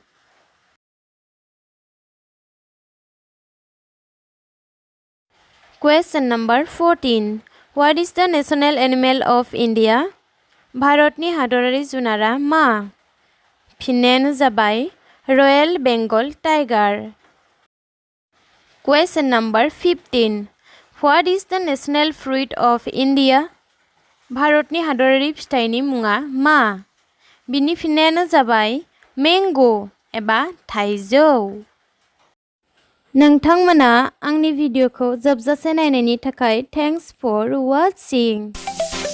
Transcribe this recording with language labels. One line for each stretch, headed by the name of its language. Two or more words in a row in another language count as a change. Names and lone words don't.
English: Question number 14 What is the national animal of India?
Bodo: भारतनि हादरारि जुनारा मा? फिननायानो जाबाय
English: royal bengal tiger. Question number 15 What is the national fruit of India?
Bodo: भारतनि हादरारि फिथाइनि मुङा मा? बिनि फिननायानो जाबाय मैंगो एबा थाइजौ। नोंथांमोना आंनि भिडिअखौ जोबजासे नायनायनि थाखाय
English: thanks for watching.